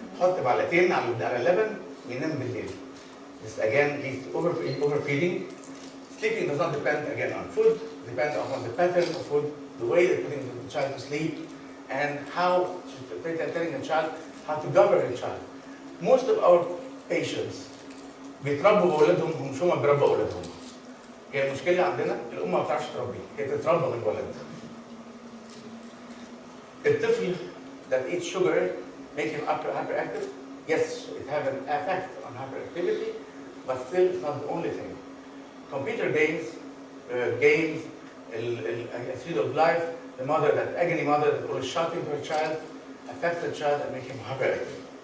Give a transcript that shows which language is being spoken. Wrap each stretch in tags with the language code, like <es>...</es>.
<ar>حط معلقتين على اللبن وينام بالليل.</ar> <en>This again leads to overfeeding. Sleeping does not depend again on food, depends upon the pattern of food, the way they're putting the child to sleep, and how telling the child how to govern the child. Most of our patients</en> <ar>بيتربوا بأولادهم هم شو ما بيربوا أولادهم. هي المشكلة عندنا الأم ما بتعرفش تربي، هي تتربى من الولد.</ar> <en>الطفل that eats sugar make him hyperactive. Yes, it has an effect on hyperactivity, but still it's not the only thing. Computer games, a speed of life, the mother, that agony mother that always shouting to her child, affects the child and make him hyperactive.</en>